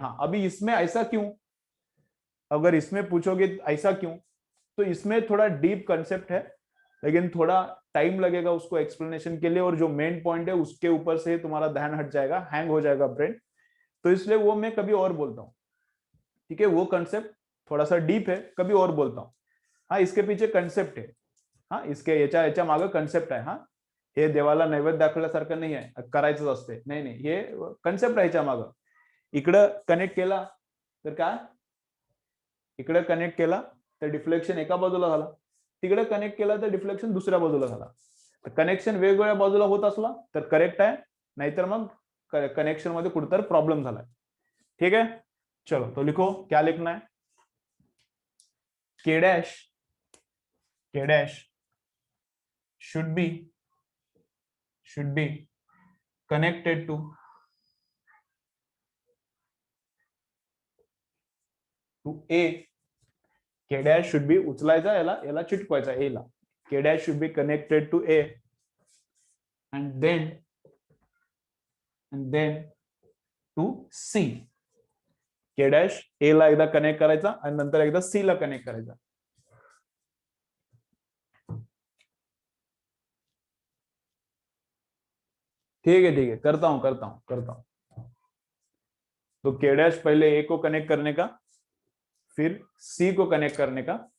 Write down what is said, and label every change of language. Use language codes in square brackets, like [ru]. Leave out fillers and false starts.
[hi] हाँ, अभी इसमें ऐसा क्यों? अगर इसमें पूछोगे ऐसा क्यों, तो इसमें थोड़ा डीप कंसेप्ट है, लेकिन थोड़ा टाइम लगेगा उसको एक्सप्लेनेशन के लिए, और जो मेन पॉइंट है उसके ऊपर से तुम्हारा ध्यान हट जाएगा, हैंग हो जाएगा ब्रेन। तो इसलिए वो मैं कभी और बोलता हूँ। ठीक है, वो कंसेप्ट थोड़ा सा डीप है, कभी और बोलता हूँ। हाँ, इसके पीछे कंसेप्ट है। [mr] हाँ, इसके याच्या याच्या मागे कन्सेप्ट आहे। हा, हे देवाला नैवेद्य दाखवल्यासारखं नाही आहे, करायचंच असते, नाही नाही, हे कन्सेप्ट आहे याच्या मागं. इकडं कनेक्ट केला तर काय? इकडे कनेक्ट केला तर डिफ्लेक्शन एका बाजूला झाला, तिकडे कनेक्ट केला तर डिफ्लेक्शन दुसऱ्या बाजूला झाला. कनेक्शन वेगवेगळ्या बाजूला होत असला तर करेक्ट आहे, नाहीतर मग कनेक्शन मध्ये कुठेतरी प्रॉब्लेम झालाय. [hi] ठीक है, चलो तो लिखो क्या लिखना है. [en] K dash, K dash should be, should be connected to A. K dash should be [mr] उचलायचा, याला याला चिटकवायचा A ला. [en] K dash should be connected to A and then to C. [mr] K dash A ला एकदा कनेक्ट करायचा आणि नंतर एकदा C ला कनेक्ट करायचा. [hi] ठीक है, करता हूं करता हूं करता हूं. तो K dash पहले A को कनेक्ट करने का, फिर C को कनेक्ट करने का.